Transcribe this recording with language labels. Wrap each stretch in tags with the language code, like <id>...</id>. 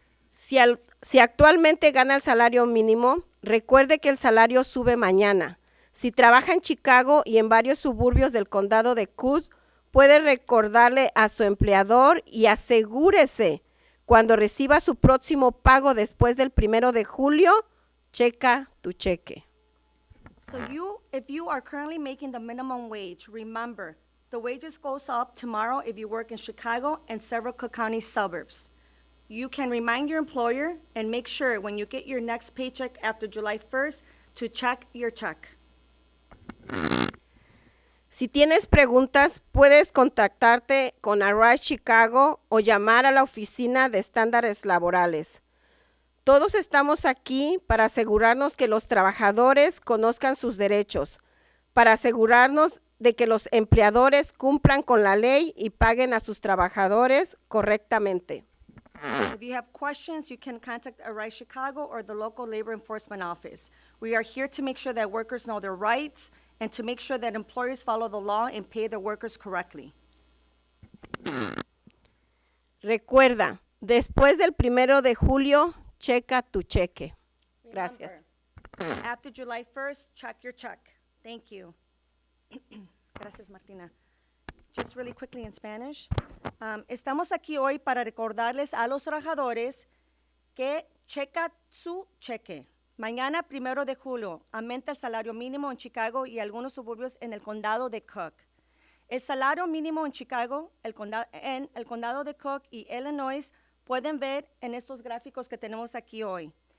<es>Si actualmente gana el salario mínimo, recuerde que el salario sube mañana. Si trabaja en Chicago y en varios suburbios del condado de Cook, puede recordarle a su empleador y asegúrese cuando reciba su próximo pago después del 1 de julio, checa tu cheque.</es> <en>So if you are currently making the minimum wage, remember, the wages goes up tomorrow if you work in Chicago and several Cook County suburbs. You can remind your employer and make sure when you get your next paycheck after July 1st to check your check.</en> <es>Si tienes preguntas, puedes contactarte con Arise Chicago o llamar a la oficina de estándares laborales. Todos estamos aquí para asegurarnos que los trabajadores conozcan sus derechos, para asegurarnos de que los empleadores cumplan con la ley y paguen a sus trabajadores correctamente.</es> <en>If you have questions, you can contact Arise Chicago or the local labor enforcement office. We are here to make sure that workers know their rights and to make sure that employers follow the law and pay their workers correctly.</en> <es>Recuerda, después del 1 de julio, checa tu cheque. Gracias.</es> <en>Remember, after July 1st, check your check. Thank you.</en> <es>Gracias,</es> <en>Martina. Just really quickly in Spanish.</en> <es>Estamos aquí hoy para recordarles a los trabajadores que checa su cheque. Mañana, 1 de julio, aumenta el salario mínimo en Chicago y algunos suburbios en el condado de Cook. El salario mínimo en Chicago, en el condado de Cook y Illinois, pueden ver en estos gráficos que tenemos aquí hoy.</es>